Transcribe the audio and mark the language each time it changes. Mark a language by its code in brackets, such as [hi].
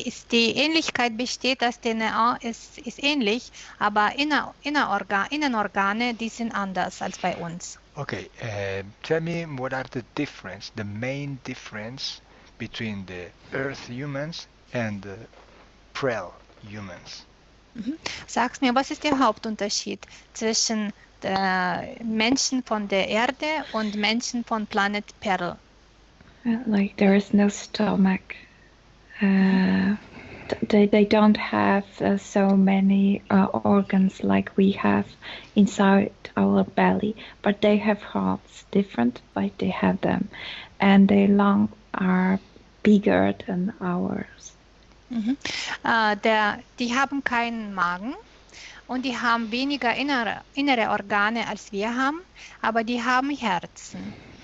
[de] Die Ähnlichkeit besteht, dass DNA ist ähnlich, aber Innenorgane, die sind anders als bei uns. [en] Okay, tell me what are the main difference between the Earth humans and the Prel humans? [de] Sag's mir, was ist der Hauptunterschied zwischen Menschen von der Erde und Menschen von Planet Pearl? [en] Like there is no stomach. They don't have so many organs like we have inside our belly, but they have hearts different, but they have them, and their lungs are bigger than ours. [de] Die haben keinen Magen und die haben weniger innere Organe als wir haben, aber die haben Herzen.